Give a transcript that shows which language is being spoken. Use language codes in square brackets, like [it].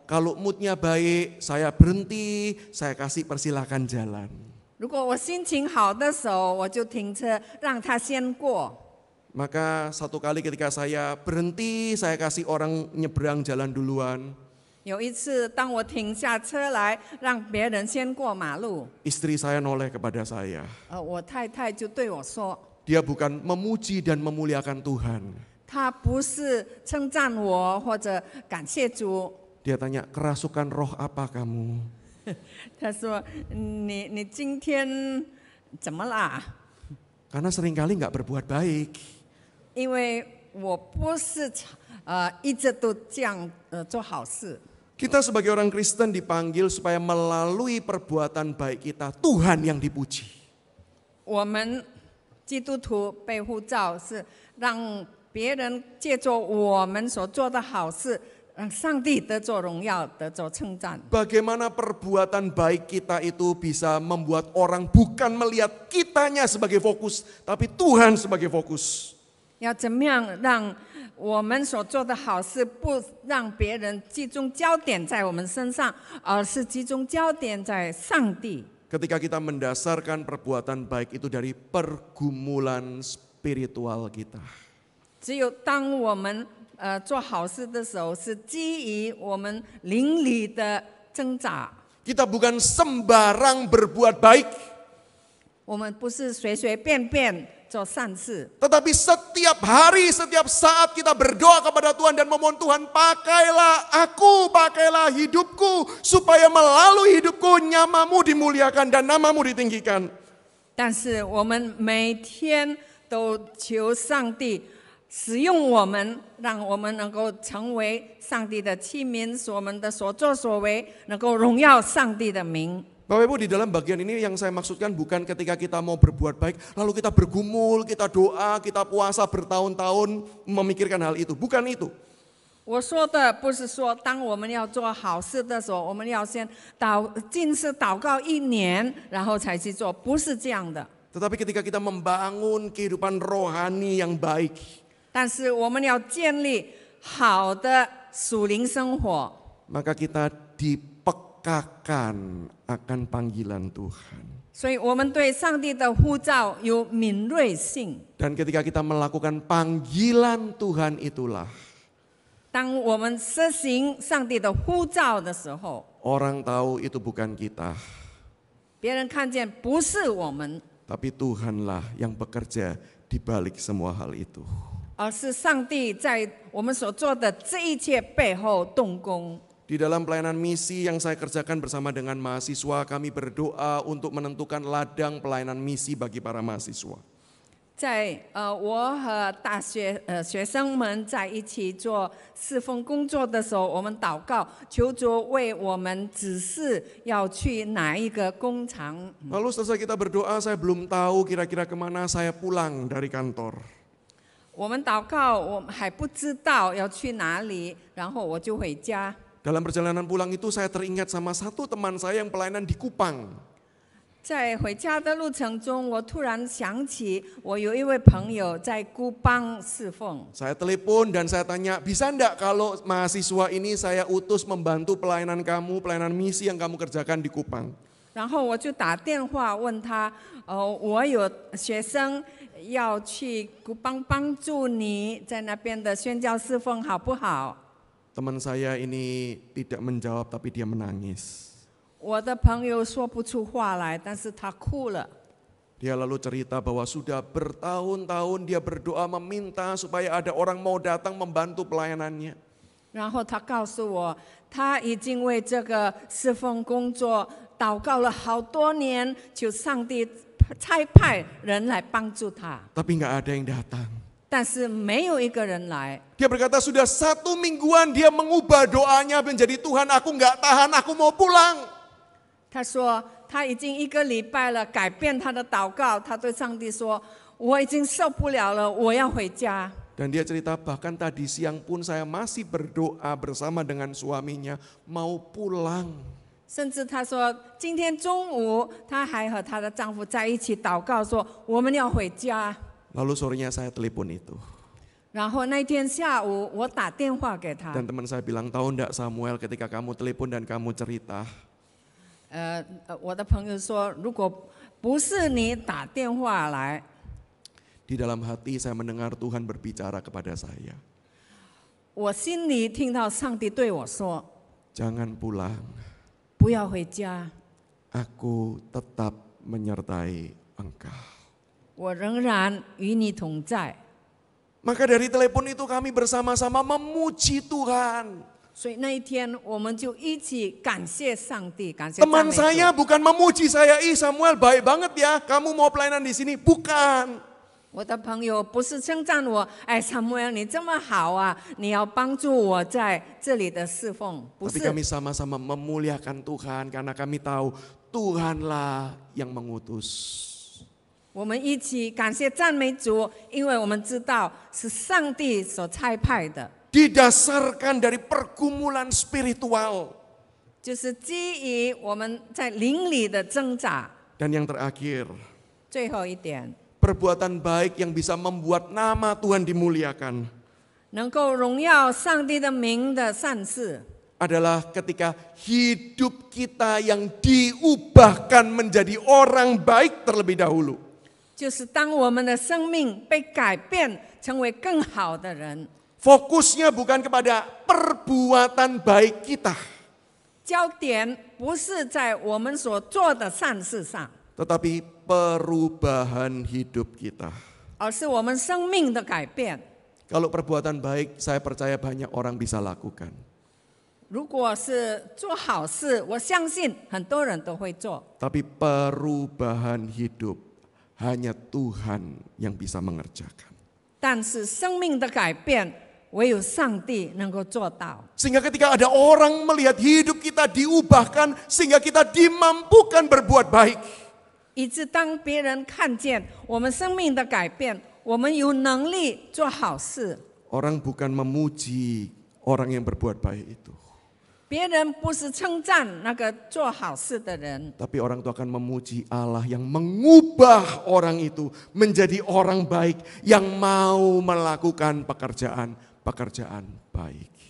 [id] Kalau moodnya baik, saya berhenti, saya kasih persilakan jalan. [zh] 如果我心情好的时候，我就停车让他先过。 [id] Maka satu kali ketika saya berhenti, saya kasih orang nyebrang jalan duluan. [zh] 有一次，当我停下车来，让别人先过马路， [id] Istri saya noleh kepada saya. [zh] 我太太就对我说， [id] Dia bukan memuji dan memuliakan Tuhan. [zh] 她不是称赞我或者感谢主， [id] Dia tanya, kerasukan roh apa kamu? [zh] 她说你今天怎么啦？ [id] Karena seringkali nggak berbuat baik. [zh] 因为我不是一直都这样做好事。 [id] Kita sebagai orang Kristen dipanggil supaya melalui perbuatan baik kita, Tuhan yang dipuji. [zh] 我们基督徒被呼召是让别人借着我们所做的好事，让上帝得着荣耀，得着称赞。 [id] Bagaimana perbuatan baik kita itu bisa membuat orang bukan melihat kitanya sebagai fokus, tapi Tuhan sebagai fokus. [zh] 要怎么样让我们所做的好事不让别人集中焦点在我们身上，而是集中焦点在上帝。 [id] Ketika kita mendasarkan perbuatan baik itu dari pergumulan spiritual kita. [zh] 只有当我们做好事的时候，是基于我们灵里的挣扎。 [id] Kita bukan sembarang berbuat baik, [zh] 我们不是随随便便做善事， [id] tetapi setiap hari, setiap saat kita berdoa kepada Tuhan dan memohon Tuhan, pakailah aku, pakailah hidupku, supaya melalui hidupku namamu dimuliakan dan namamu ditinggikan. [zh] 但是我们每天都求上帝使用我们，让我们能够成为上帝的器皿，使我们的所作所为能够荣耀上帝的名。 [id] Bapak Ibu, di dalam bagian ini yang saya maksudkan bukan ketika kita mau berbuat baik, lalu kita bergumul, kita doa, kita puasa bertahun-tahun memikirkan hal itu. Bukan itu. [zh] 我说的不是说，当我们要做好事的时候，我们要先禁食祷告1年，然后才去做，不是这样的。 [id] Tetapi ketika kita membangun kehidupan rohani yang baik, [zh] 但是我们要建立好的属灵生活， [id] maka kita dipekakan akan panggilan Tuhan. [zh] 所以我们对上帝的呼召有敏锐性。 [id] Dan ketika kita melakukan panggilan Tuhan itulah [zh] 当我们实行上帝的呼召的时候， [id] orang tahu itu bukan kita, [zh] 别人看见不是我们， [id] tapi Tuhanlah yang bekerja di balik semua hal itu. [zh] 而是上帝在我们所做的这一切背后动工。 [id] Di dalam pelayanan misi yang saya kerjakan bersama dengan mahasiswa, kami berdoa untuk menentukan ladang pelayanan misi bagi para mahasiswa. [zh] 在我和大学学生们在一起做侍奉工作的时候，我们祷告，求主为我们指示要去哪一个工厂。 [id] Lalu selesai kita berdoa, saya belum tahu kira-kira kemana saya pulang dari kantor. [zh] 我们祷告，我们还不知道要去哪里，然后我就回家。 [id] Dalam perjalanan pulang itu saya teringat sama satu teman saya yang pelayanan di Kupang. [zh] 在回家的路程中，我突然想起我有一位朋友在孤邦侍奉。 [id] Saya telepon dan saya tanya, bisa enggak kalau mahasiswa ini saya utus membantu pelayanan kamu, pelayanan misi yang kamu kerjakan di Kupang. [zh] 然后我就打电话问他，我有学生要去孤邦帮助你在那边的宣教侍奉，好不好？ [id] Teman saya ini tidak menjawab tapi dia menangis. [zh] 我的朋友说不出话来，但是他哭了。 [id] Dia lalu cerita bahwa sudah bertahun-tahun dia berdoa meminta supaya ada orang mau datang membantu pelayanannya. [zh] 然后他告诉我，他已经为这个侍奉工作祷告了好多年，求上帝差派人来帮助他， [id] Tapi nggak ada yang datang. [zh] 但是没有一个人来。 [id] Dia berkata sudah 1 mingguan dia mengubah doanya menjadi Tuhan aku nggak tahan, aku mau pulang. [zh] 他说他已经1个礼拜了，改变他的祷告，他对上帝说：“我已经受不了了，我要回家。” [id] Dan dia cerita bahkan tadi siang pun saya masih berdoa bersama dengan suaminya mau pulang. [zh] 甚至他说，今天中午他还和他的丈夫在一起祷告说：“我们要回家。” [id] Lalu sorenya saya telepon itu. [zh] 然后那天下午我打电话给他， [id] Dan teman saya bilang, tahu enggak Samuel ketika kamu telepon dan kamu cerita, [zh] 我的朋友说，如果不是你打电话来， [id] di dalam hati saya mendengar Tuhan berbicara kepada saya. [zh] 我心里听到上帝对我说 [id] Jangan pulang, [zh] 不要回家， [id] aku tetap menyertai engkau. [zh] 我仍然与你同在。 [id] Maka dari telepon itu kami bersama-sama memuji Tuhan. [zh] 所以那一天我们就一起感谢上帝，感谢赞美 [id] Teman [zh] 主。 [id] saya bukan memuji saya, ih Samuel baik banget ya, kamu mau pelayanan di sini. Bukan. [zh] 我的朋友不是称赞我，哎，萨母尔你这么好啊，你要帮助我在这里的侍奉，不 [id] Tapi [zh] 是。 [id] kami sama-sama memuliakan Tuhan karena kami tahu Tuhanlah yang mengutus. [zh] 我们一起感谢赞美主，因为我们知道是上帝所差派的， [id] Didasarkan dari pergumulan spiritual. [zh] 就是基于我们在灵里的挣扎。 [id] Dan yang terakhir, [zh] 最后一点， [id] perbuatan baik yang bisa membuat nama Tuhan dimuliakan [zh] 能够荣耀上帝的名的善事， [id] adalah ketika hidup kita yang diubahkan menjadi orang baik terlebih dahulu. [zh] 就是当我们的生命被改变，成为更好的人。 [id] Fokusnya bukan kepada perbuatan baik kita, [zh] 焦点不是在我们所做的善事上， [id] tetapi perubahan hidup kita. [zh] 而是我们生命的改变。 [id] Kalau perbuatan baik, saya percaya banyak orang bisa lakukan. [zh] 如果是做好事，我相信很多人都会做。 [id] Tapi perubahan hidup hanya Tuhan yang bisa mengerjakan. [zh] 但是生命的改变，唯有上帝能够做到。 [id] Sehingga ketika ada orang melihat hidup kita diubahkan, sehingga kita dimampukan berbuat baik. [zh] 以致当别人看见我们生命的改变，我们有能力做好事， [id] Orang bukan memuji orang yang berbuat baik itu. [zh] 别人不是称赞那个做好事的人， [id] Tapi orang itu akan memuji Allah yang mengubah orang itu menjadi orang baik yang mau melakukan pekerjaan baik.